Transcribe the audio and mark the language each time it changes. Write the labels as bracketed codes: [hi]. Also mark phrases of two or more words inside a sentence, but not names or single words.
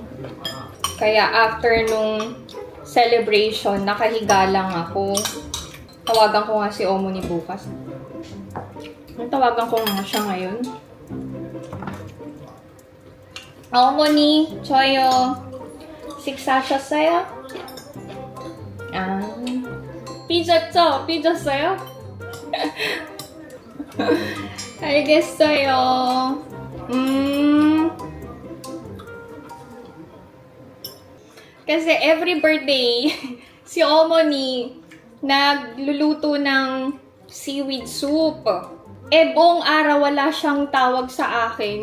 [tl] Kaya after nung celebration, nakahiga lang ako. Tawagan ko nga si Omoni bukas. Tawagan ko nga siya ngayon. Omoni, Choyo. [ko] 식사하셨어요? 아, 삐졌죠? 삐졌어요? 알겠어요. [tl] Kasi [en] every birthday, [tl] si Omoni nagluluto ng [en] seaweed soup. [tl] Buong araw wala siyang tawag sa akin.